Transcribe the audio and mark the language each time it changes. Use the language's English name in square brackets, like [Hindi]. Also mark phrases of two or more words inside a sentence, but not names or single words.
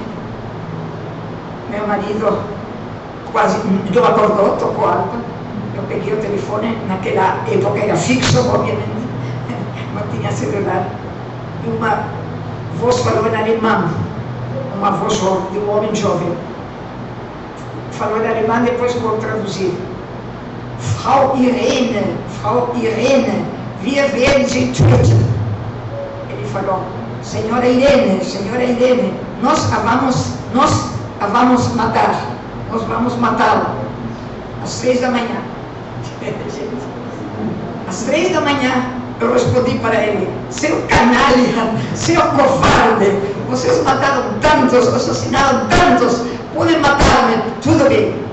[Portuguese] Meu marido quase não acordou, tocou alto. Eu peguei o telefone, naquela época era fixo, obviamente, não tinha celular. E uma voz falou em alemão, uma voz de um homem jovem. Falou em alemão, depois vou traduzir. [German] Frau Irene, wir werden Sie töten. [Portuguese] Ele falou, Senhora Irene, nós a vamos matar, nós vamos matá-la. Às 3 da manhã. Às 3 da manhã, eu respondi para ele, seu canalha, seu covarde, vocês mataram tantos, assassinaram tantos, podem matar-me, tudo bem.